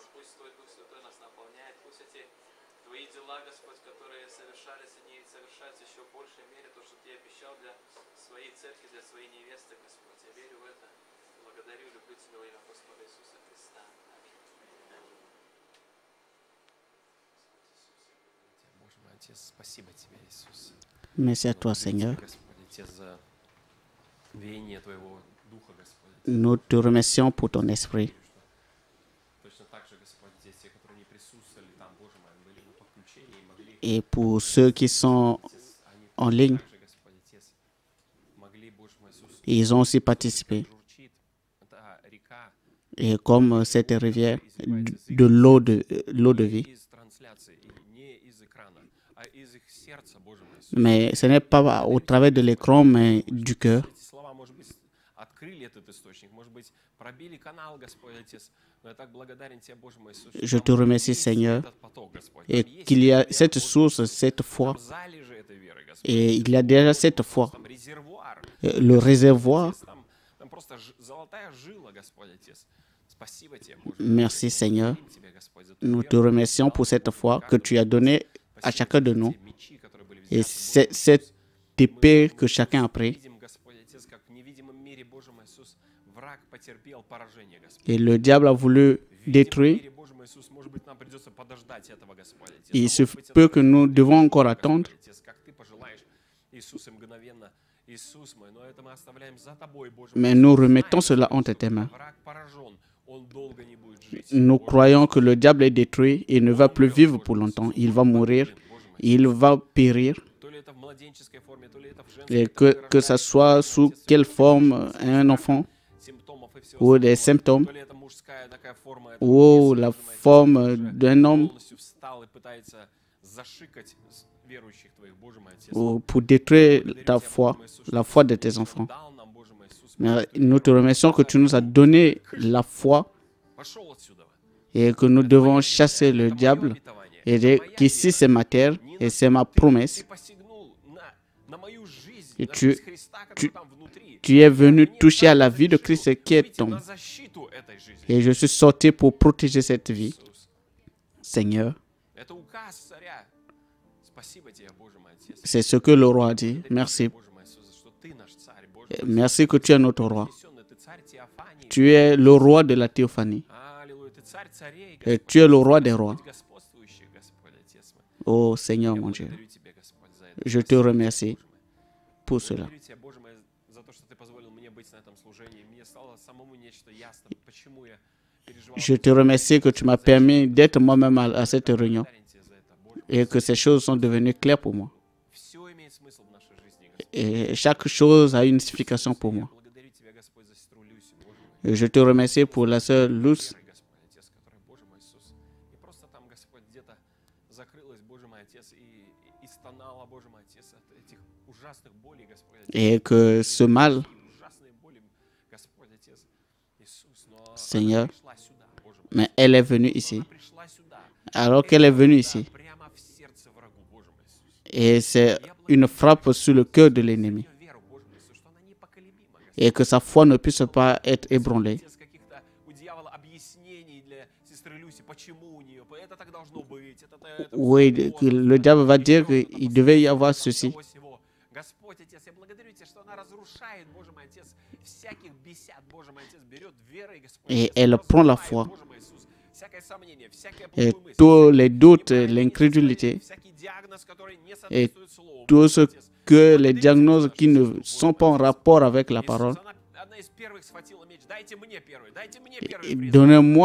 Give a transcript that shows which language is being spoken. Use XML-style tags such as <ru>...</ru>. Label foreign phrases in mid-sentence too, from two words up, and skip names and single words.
<ru>Пусть Твой Дух Святой нас наполняет. Пусть эти Твои дела, Господь, которые совершались, они совершаются еще в большей мере, то, что Ты обещал для своей церкви, для своей невесты, Господь. Я верю в это. Благодарю, люблю Тебя во имя Господа Иисуса Христа. Аминь. Боже мой Отец, спасибо Тебе, Иисус.</ru> <fr>Merci à toi, Seigneur.</fr> <ru>Господи, Отец, за веяние Твоего Духа, Господи.</ru> <fr>Nous te remercions pour ton esprit.</fr> <ru>Точно так же, Господь, здесь те, которые не присутствовали там, Боже мой, были на подключении и могли,</ru> <fr>Et pour ceux qui sont</fr> <ru>Отец, они</ru> <fr>en ligne,</fr> <ru>также, Господь, Отец, могли, Боже мой, Иисус,</ru> <fr>ils ont aussi participé.</fr> <ru>журчит эта река</ru> <fr>Et comme cette rivière de l'eau de vie.</fr> <ru>из трансляции, и не из экрана, а из их сердца, Боже мой, Иисус.</ru> <fr>Mais ce n'est pas au travers de l'écran, mais du cœur.</fr> <ru>Эти слова, может быть, открыли этот источник, может быть, пробили канал, Господь, Отец. Но я так благодарен Тебе, Боже мой Иисус,</ru> <fr>Je</fr> <ru>что</ru> <fr>te</fr> <ru>там</ru> <fr>remercie,</fr> <ru>есть</ru> <fr>Seigneur,</fr> <ru>этот поток, Господь.</ru> <fr>et</fr> <ru>Там есть</ru> <fr>qu'il y a</fr> <ru>эта</ru> <fr>cette</fr> <ru>вера,</ru> <fr>source, cette foi,</fr> <ru>там залежи этой веры, Господь.</ru> <fr>et il y a déjà cette foi,</fr> <ru>Там резервуар.</ru> <fr>le réservoir.</fr> <ru>Отец, там просто золотая жила, Господь, Отец. Спасибо Тебе, Боже.</ru> <fr>Merci, Seigneur.</fr> <ru>Благодарим Тебя, Господь, за ту</ru> <fr>Nous te</fr> <ru>веру,</ru> <fr>remercions pour cette foi que tu as donnée à chacun de nous.</fr> <ru>те мечи, которые были</ru> <fr>Et</fr> <ru>взяты, Боже мой,</ru> <fr>cette épée que chacun a pris.</fr> <ru>видим, Господь, Отец, как в невидимом мире, Боже мой Иисус, враг потерпел поражение, Господь.</ru> <fr>Et le diable a voulu</fr> <ru>В видимом</ru> <fr>détruire.</fr> <ru>мире, Боже мой Иисус, может быть, нам придется подождать этого, Господь, Отец.</ru> <fr>Il</fr> <ru>А</ru> <fr>se</fr> <ru>может быть,</ru> <fr>peut</fr> <ru>это</ru> <fr>que nous devons encore</fr> <ru>Господь,</ru> <fr>attendre.</fr> <ru>Отец, как Ты пожелаешь, Иисус, и мгновенно, Иисус мой, но это мы оставляем за Тобой, Боже мой</ru> <fr>Mais</fr> <ru>Иисус.</ru> <fr>nous</fr> <ru>Знаем,</ru> <fr>remettons cela</fr> <ru>Господь,</ru> <fr>entre tes mains.</fr> <ru>враг поражен, он долго не будет жить.</ru> <fr>Nous</fr> <ru>Боже</ru> <fr>croyons que le diable est détruit et ne va plus vivre pour longtemps. Il va mourir, il va périr.</fr> <ru>То ли это в младенческой форме, то ли это в</ru> <fr>Et</fr> <ru>женской,</ru> <fr>que ça soit sous quelle forme un enfant</fr> <ru>симптомов и всего</ru> <fr>ou des</fr> <ru>остального.</ru> <fr>symptômes</fr> <ru>То ли это мужская такая форма, это</ru> <fr>ou</fr> <ru>бес,</ru> <fr>la</fr> <ru>Боже мой,</ru> <fr>forme</fr> <ru>уже</ru> <fr>d'un homme</fr> <ru>полностью встал и пытается зашикать верующих Твоих, Боже мой Отец.</ru> <fr>ou pour détruire ta foi, la foi de tes enfants.</fr> <ru>Дал нам, Боже мой Иисус,</ru> <fr>Mais nous te remercions que tu nous as donné la foi</fr> <ru>пошел отсюда.</ru> <fr>et que nous devons chasser le diable et qu'ici c'est ma terre et c'est ma promesse.</fr> <ru>Ты посягнул на мою жизнь,</ru> <fr>Et</fr> <ru>на жизнь Христа, который</ru> <fr>tu,</fr> <ru>там внутри.</ru> <fr>tu es venu toucher à la vie de Christ qui est</fr> <ru>Выйти</ru> <fr>ton.</fr> <ru>на защиту этой жизни.</ru> <fr>Et je suis sorti pour protéger cette vie.</fr> <ru>Иисус.</ru> <fr>Seigneur,</fr> <ru>Это указ царя. Спасибо Тебе, Боже мой Отец.</ru> <fr>c'est ce que le roi a dit. Merci.</fr> <ru>Боже мой Иисус, что Ты наш царь, Боже мой.</ru> <fr>Merci que tu es notre roi.</fr> <ru>Вознесенный, Ты царь Теофании.</ru> <fr>Tu es le roi de la théophanie.</fr> <ru>Аллилуйя, Ты царь царей,</ru> <fr>Et tu es le roi des rois.</fr> <ru>Господь господствующий, Господь, Отец мой.</ru> <fr>Oh Seigneur</fr> <ru>Я</ru> <fr>mon Dieu,</fr> <ru>благодарю Тебя, Господь, за это.</ru> <fr>je te</fr> <ru>Спасибо,</ru> <fr>remercie</fr> <ru>Боже мой.</ru> <fr>pour cela.</fr> <ru>Благодарю Тебя, Боже мой, за то, что Ты позволил мне быть на этом служении. Мне стало самому нечто ясно, почему я переживал.</ru> <fr>Je te remercie que tu m'as permis d'être moi-même à cette réunion</fr> <ru>Благодарен Тебе за это, Боже.</ru> <fr>et que ces choses sont devenues claires pour moi.</fr> <ru>Все имеет смысл в нашей жизни, Господь.</ru> <fr>Et chaque chose a une signification pour moi.</fr> <ru>Благодарю Тебя, Господь, за сестру Люсю, Боже мой.</ru> <fr>Et je te remercie pour la sœur Luz</fr> <ru>Верой, Господь, Отец, которая, Боже мой Иисус, и просто там, Господь, где-то закрылась, Боже мой Отец, и стонала, Боже мой Отец, от этих ужасных болей, Господь, Отец.</ru> <fr>et que ce mal,</fr> <ru>Ужасные боли, Господь, Отец, Иисус, но</ru> <fr>Seigneur,</fr> <ru>она пришла сюда, Боже</ru> <fr>Mais elle est venue ici.</fr> <ru>она пришла сюда.</ru> <fr>Alors qu'elle est venue ici,</fr> <ru>Прямо в сердце врагу, Боже мой Иисус.</ru> <fr>et c'est une frappe sur le cœur de l'ennemi,</fr> <ru>Ее веру, Боже мой Иисус, что она непоколебима, Господь.</ru> <fr>et que sa foi ne puisse pas être ébranlée.</fr> <ru>Отец, каких-то у дьявола объяснений для сестры Люси, почему у нее, это так должно быть, это</ru> <fr>Oui, que le diable va dire qu'il devait y avoir ceci.</fr> <ru>всего сего. Господь, Отец, я благодарю Тебя, что она разрушает, Боже мой Отец, всяких бесят, Боже мой Отец, берет верой, Господь.</ru> <fr>Et</fr> <ru>Отец,</ru> <fr>elle</fr> <ru>разрушает,</ru> <fr>prend la foi.</fr> <ru>Боже мой Иисус, всякое сомнение, всякая</ru> <fr>Et</fr> <ru>плохую мысль,</ru> <fr>tous les doutes,</fr> <ru>всякие</ru> <fr>l'incrédulité,</fr> <ru>всякий диагноз, который не</ru> <fr>et</fr> <ru>соответствует Слову,</ru> <fr>tout</fr> <ru>Боже</ru> <fr>ce</fr> <ru>мой Отец.</ru> <fr>que les diagnostics qui ne sont pas en rapport avec la parole,</fr> <ru>Иисус, она из первых схватила меч. Дайте мне первый, дайте мне</ru> <fr>et</fr> <ru>первый. приз.</ru> <fr>donnez-moi</fr>